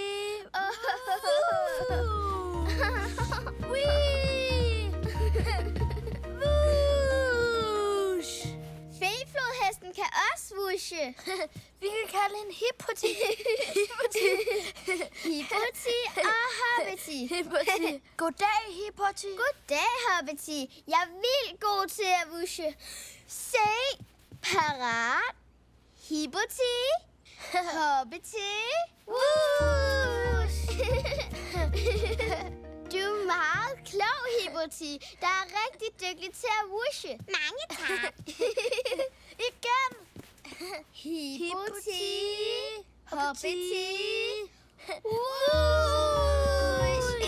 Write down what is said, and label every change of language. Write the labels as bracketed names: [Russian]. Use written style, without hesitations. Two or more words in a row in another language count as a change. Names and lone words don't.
[Danish] Feflodhesten kan også swooche. Vi kan kalde hende Hippoti. Hippoti og Hobbity. Goddag, Hippoti. Goddag, Hobbity. Jeg er vildt god til at wusche. Se, parat. Hippoti. Hobbity. Whoosh! Du er meget klog, Hippoti, der er rigtig dygtig til at wusche. Mange tak. Igen. Hippoti. Hobbity. Whoosh!